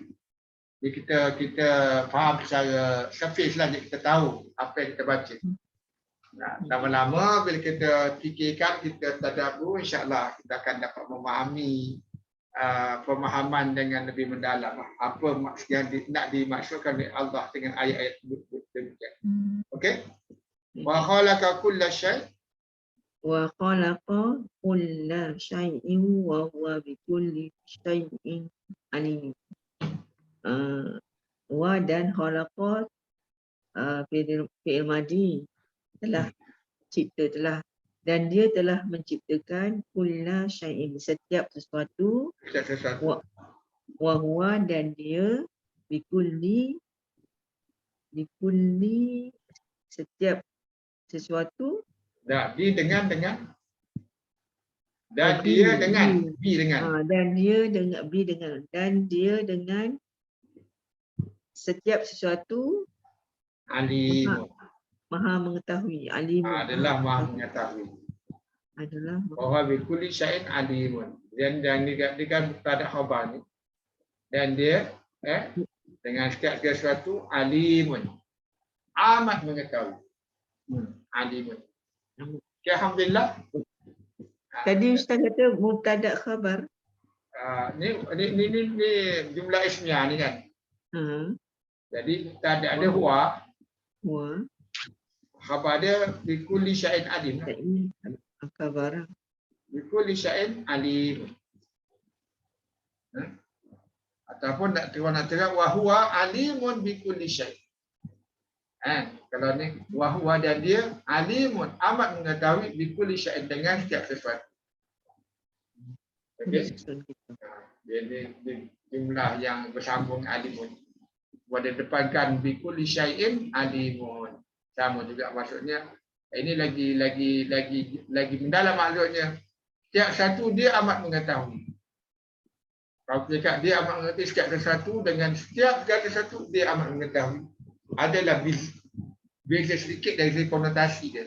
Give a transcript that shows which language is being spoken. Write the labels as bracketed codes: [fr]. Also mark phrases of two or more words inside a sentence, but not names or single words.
[ms] Jadi kita faham secara surface lah, jadi kita tahu apa yang kita baca. Lama-lama bila kita fikirkan, kita tadabbur, insya-Allah kita akan dapat memahami pemahaman dengan lebih mendalam apa yang nak dimaksudkan oleh Allah dengan ayat-ayat demikian. Okey? [ar] وخلق كل شيء' وخلق كل شيء وهو بكل شيء عليم. [ms] Wa dan [ar] خلق فعل ماضي [ms] telah cipta telah, dan dia telah menciptakan [ar] كل شيء [ms] setiap sesuatu, [ar] وهو [ms] dan dia bikulli setiap sesuatu, dan dia dengan dan dia dengan bi dengan dan dia dengan bi dengan dan dia dengan setiap sesuatu alim, maha mengetahui. Alim adalah maha mengetahui. Adalah [ar] bahwa بكل شيء عليم. [ms] Dan dia kan [ar] مبتدأ خبر [ms] ni. Dan dia dengan setiap sesuatu alimun. Amat mengetahui. Alimun. Okay, alhamdulillah. Tadi Ustaz kata [ar] مبتدأ خبر. [ms] Ni [ar] جملة اسمية [ms] ni kan. Jadi mubtada ada huwa. [ar] khabar dia بكل شيء عليم. [ms] Dan ini khabar. [ar] بكل شيء عليم. [ms] Ataupun nak terang [ar] وهو عليم بكل شيء'. [ms] Kalau ni [ar] وهو [ms] dan dia alimun amat mengetahui [ar] بكل شيء [ms] dengan setiap sesuatu. Okey. Jadi jumlah yang bersambung alimun. Pada depankan [ar] بكل شيء عليم. [ms] Sama juga maksudnya. Ini lagi mendalam maksudnya. Setiap satu dia amat mengetahui. Kalau cakap dia amat mengerti setiap sesuatu dengan setiap sesuatu dia amat mengetahui. Adalah beza sedikit dari segi konotasi dia.